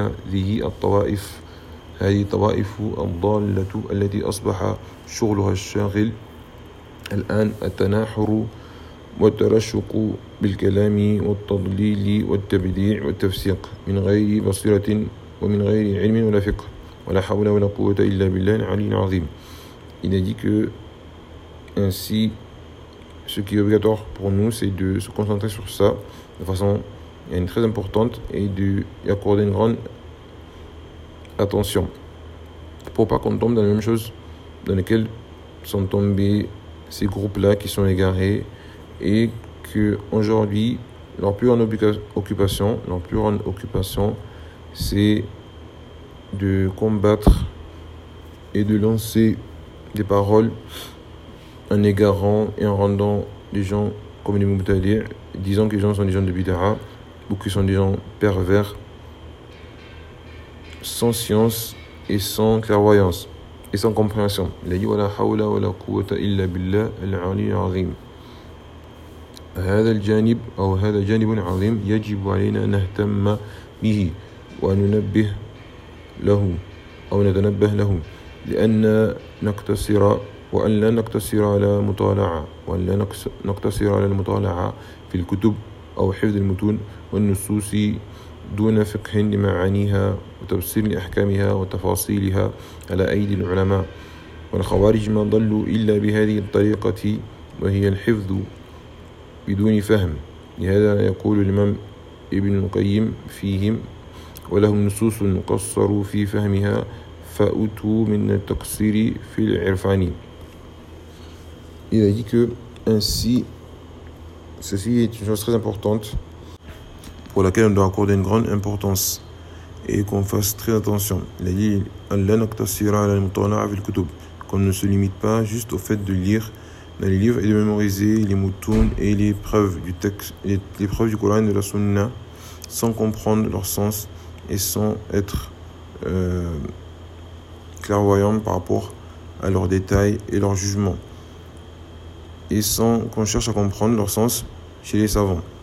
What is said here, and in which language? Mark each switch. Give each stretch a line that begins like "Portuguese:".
Arabic: هذه الطوائف الضالة التي أصبح شغلها الشاغل الآن التناحر والترشق بالكلام والتضليل والتبديع والتفسيق من غير بصيرة ومن غير علم ولا فقه ولا حول ولا قوة إلا بالله العلي العظيم.
French: Il a dit que ainsi, ce qui est obligatoire pour nous, c'est de se concentrer sur ça de façon très importante et de y accorder une grande attention. Pour pas qu'on tombe dans la même chose dans laquelle sont tombés ces groupes-là qui sont égarés et qu'aujourd'hui, leur plus grande occupation, c'est de combattre et de lancer des paroles en égarant et en rendant les gens comme les Moubtadir, disant que les gens sont des gens de Bid'a ou qu'ils sont des gens pervers, sans science et sans clairvoyance et sans compréhension. Il a dit
Arabic: wala hawla wala quwwata illa billah al-'aliyyil 'azhim. هذا الجانب أو هذا جانب عظيم يجب علينا أن نهتم به وننبه له أو نتنبه له لأن نقتصر وأن لا نقتصر على مطالعة وأن لا نقتصر على المطالعة في الكتب أو حفظ المتون والنصوص دون فقه لمعانيها وتفسير لأحكامها وتفاصيلها على أيدي العلماء والخوارج ما ضلوا إلا بهذه الطريقة وهي الحفظ بدون فهم لهذا يقول الإمام ابن القيم فيهم ولهم نصوص قصروا في فهمها فأتوا من التقصير في العرفان.
French: Il a dit que ainsi, ceci est une chose très importante pour laquelle on doit accorder une grande importance et qu'on fasse très attention. Il a dit
Arabic: Allah naqtasira ala al-mutala'a fil kutub,
French: qu'on ne se limite pas juste au fait de lire dans les livres et de mémoriser les moutons et les preuves du texte, les preuves du Coran et de la Sunna sans comprendre leur sens et sans être clairvoyant par rapport à leurs détails et leurs jugements et sans qu'on cherche à comprendre leur sens chez les savants.